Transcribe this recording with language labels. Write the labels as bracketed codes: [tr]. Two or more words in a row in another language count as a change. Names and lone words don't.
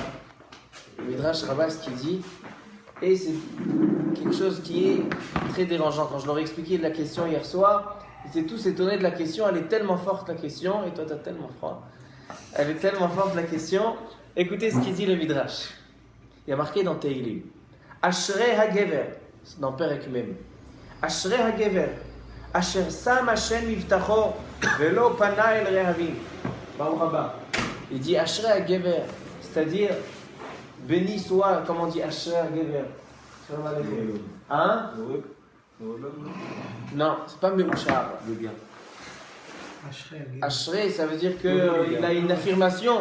[fr] Le Midrash Rabbah, ce qu'il dit, et c'est quelque chose qui est très dérangeant. Quand je leur ai expliqué la question hier soir, ils étaient tous étonnés de la question. Elle est tellement forte la question, et toi t'as tellement froid. Elle est tellement forte la question. Écoutez ce qu'il dit le Midrash. Il y a marqué dans Teilim. [he] אשרי הגבר, dans פרק מ. אשרי הגבר, אשר שם השם יבטחו, ולא פנה אל רהבים. ברוך הבא. [fr] Il dit [he] אשרי הגבר, [fr] c'est-à-dire béni soit, comment on dit [he] אשרי הגבר? [fr] Hein? Non, c'est pas Meuchar. Le bien. Ashrei, ça veut dire qu'il a une affirmation.